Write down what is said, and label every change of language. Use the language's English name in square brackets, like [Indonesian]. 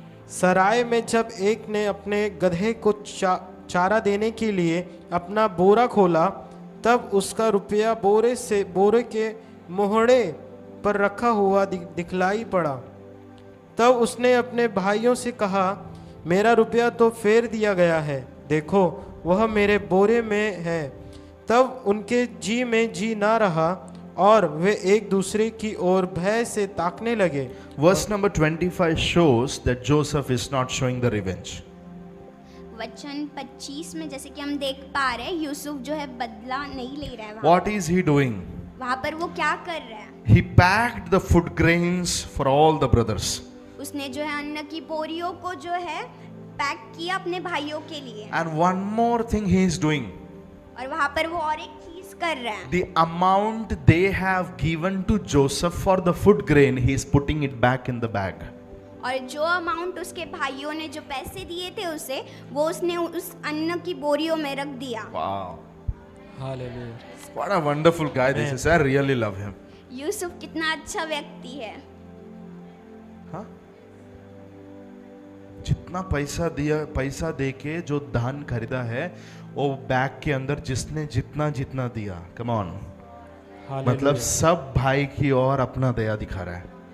[Hindi] सराय में जब एक ने अपने गधे को चारा देने के लिए अपना बोरा खोला, तब उसका रुपया बोरे के मोहड़े पर रखा हुआ दिखलाई पड़ा। तब उसने अपने भाइयों से कहा, मेरा रुपया तो फेर दिया गया है, देखो वह मेरे बोरे में है। तब उनके जी में जी ना रहा और वे एक दूसरे की ओर भय से ताकने लगे। [English] Verse number 25 shows that Joseph is not showing the revenge. [Hindi] वचन 25 में जैसे कि हम देख पा रहे हैं, यूसुफ जो है बदला नहीं ले रहा है। [English] What is he doing? [Hindi] वहाँ पर वो क्या कर रहा है? [English] He packed the food grains for all the brothers. [Hindi] उसने जो है अन्न की बोरियों को जो है पैक किया अपने भाइयों के लिए। [English] And one more thing he is doing. [Hindi] और वहाँ पर वो और एक चीज कर रहा है। [English] The amount they have given to Joseph for the food grain, he is putting it back in the bag. [Hindi] और जो अमाउंट उसके भाइयों ने जो पैसे दिए थे उसे, वो उसने उस अन्न की बोरियों में रख दिया। [English] Wow. [Hindi] Hallelujah. [English] What a wonderful guy this is. I really love him. [Hindi] Yusuf कितना अच्छा व्यक्ति है। हाँ? जितना पैसा दे के जो धान खरीदा है, वो बैग के अंदर जिसने जितना दिया, कम ऑन, मतलब सब भाई की ओर अपना दया दिखा रहा है।